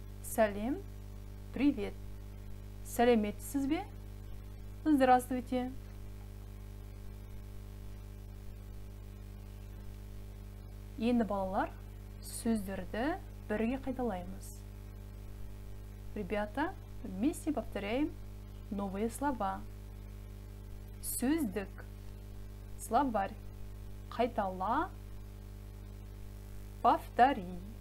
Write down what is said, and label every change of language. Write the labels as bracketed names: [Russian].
[Kazakh] Сәлем, [Russian] привет. [Kazakh] Сәлеметсіз бе? [Russian] Здравствуйте. [Kazakh] Енді балалар, сөздерді бірге қайталаймыз. [Russian] Ребята, вместе повторяем новые слова. [Kazakh] Сөздік, [Russian] словарь, [Kazakh] қайтала, [Russian] повтори.